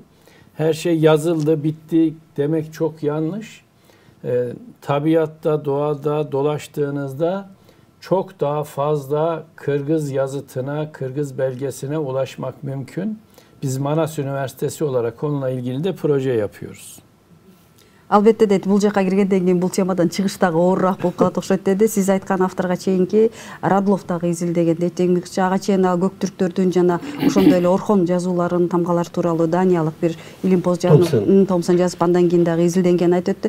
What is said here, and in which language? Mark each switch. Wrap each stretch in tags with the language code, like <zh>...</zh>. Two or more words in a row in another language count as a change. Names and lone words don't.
<tr>Her şey yazıldı, bitti demek çok yanlış. Tabiatta, doğada dolaştığınızda çok daha fazla Kırgız yazıtına, Kırgız belgesine ulaşmak mümkün. Biz Manas Üniversitesi olarak onunla ilgili de proje yapıyoruz.</tr> <ky>Албетте дейт, бул жака киргенден кийин бул темадан чыгыш дагы оорураак болуп калат окшойт деди. Сиз айткан авторго чейинки Радлов дагы изилдеген дейт. Демекчи ага чейин Göktürk'төрдүн жана ошондой эле Орхон жазууларын, тамгалар тууралуу даниялык бир илимпоз Томсон жазып, андан кийин дагы изилденгенин айтып өттү.</ky>